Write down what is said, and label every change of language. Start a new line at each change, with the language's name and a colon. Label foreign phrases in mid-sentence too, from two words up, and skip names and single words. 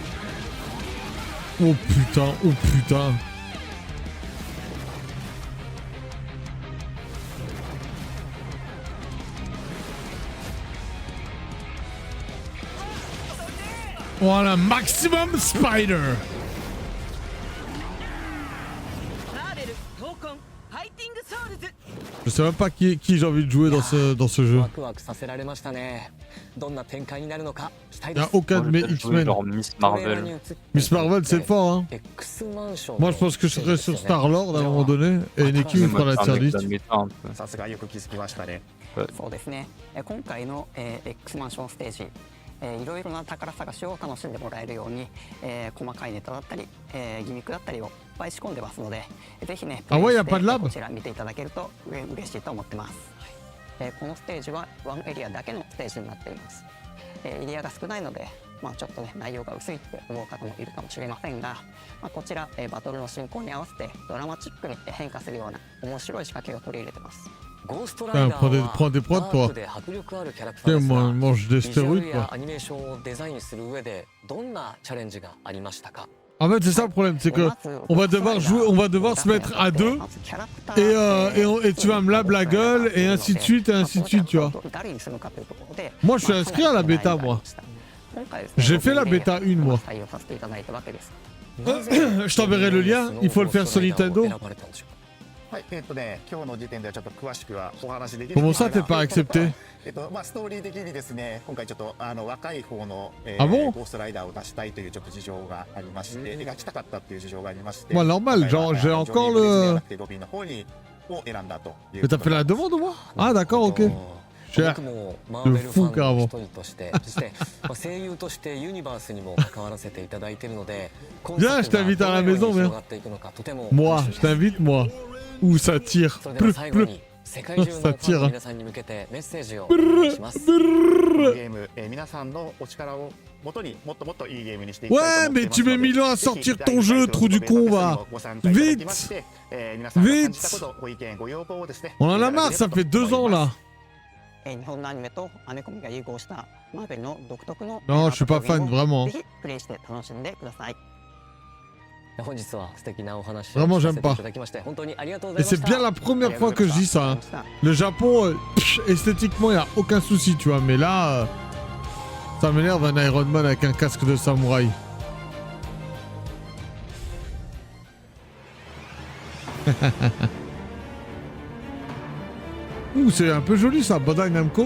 French: Oh putain, oh putain. Voilà, maximum spider. Je sais même pas qui j'ai envie de jouer dans ce jeu.
Japanese: ワクワクさせられましたね。どんな展開になるのか期待
French: Il
Japanese: で
French: n'y a
Japanese: す。
French: aucun de mes X-Men. Genre Miss Marvel. Miss Marvel, c'est fort, hein.
Japanese: X マンション
French: Moi, je pense que je serai sur Star-Lord à un moment donné, et Neki me fera la
English: tier list.
Japanese: さすがよく気づきましたね。そうですね。今回の X マンションステージ、いろいろな宝探しを楽しんでもらえるように、細かいネタだったり、ギミックだったりをいっぱい仕込んでますので、ぜひね、
French: あ、ouais, y a
Japanese: プレ
French: pas
Japanese: イ
French: de
Japanese: して
French: lab?
Japanese: こちら見ていただけると嬉しいと思ってます。このステージはワンエリアだけのステージになっています。エリアが少ないので、ちょっとね内容が薄いって思う方もいるかもしれませんが、こちら、バトルの進行に合わせてドラマチックに変化するような面白い仕掛けを取り入れてます。ゴーストライダーは
French: prends des prods,
Japanese: ダ
French: toi.
Japanese: ークで迫力あるキャラクター
French: Tiens,
Japanese: ですが、
French: moi, mange des
Japanese: ビジュアル
French: stéroïdes,
Japanese: や
French: quoi.
Japanese: アニメーションをデザインする上でどんなチャレンジがありましたか。
French: En fait, c'est ça le problème, c'est que on va devoir jouer, on va devoir se mettre à deux, et tu vas me lab la gueule, et ainsi de suite, tu vois. Moi, je suis inscrit à la bêta, moi. J'ai fait la bêta 1, moi. Je t'enverrai le lien, il faut le faire sur Nintendo.
Japanese: はい、今日の時点ではちょっと詳しくはお話できない
French: Comment ça, t'es pas accepté?
Japanese: ストーリー的にですね、今回ちょっと若い方の、
French: あ、bon?
Japanese: ゴーストライダーを出したいというちょっと事情がありまして、描きたかったっていう事情がありまして、
French: Moi, normal, genre, j'ai encore le...
Japanese: ロビンの方にを選んだという
French: Mais t'as fait la demande, moi? Ah, d'accord, ok. Cher.
Japanese: 僕もマーベルファンの一人としてそして声優としてユニバースにも関わらせていただいているので、
French: Viens, je t'invite à la maison, viens.
Japanese: とても
French: Moi, je t'invite, moi. Ouh, ça tire.
Japanese: それでは最後に世界中のファンの皆さんに向けてメッセージをお願いします。ゲーム、皆さんのお力を
French: Ouais, mais tu mets 1000 ans à sortir ton jeu, trou du con, va. Vite. Vite. On en a marre, ça fait 2 ans là.
Japanese: 日本のアニメとアメコミが融合したマーベルの独特の
French: Non, je suis pas fan, vraiment.
Japanese: ぜひプレイして楽しんでください。本日は素敵なお話
French: Vraiment,
Japanese: をさ
French: j'aime
Japanese: せてい
French: pas.
Japanese: ただきまして本当にありがとうござ
French: Et
Japanese: いまし
French: c'est
Japanese: た。
French: bien la première fois que je dis ça. Hein. Le Japon, esthétiquement, y a aucun souci, tu vois. Mais là, ça m'énerve un Iron Man avec un casque de samouraï. Ouh, c'est un peu joli ça, Bandai Namco.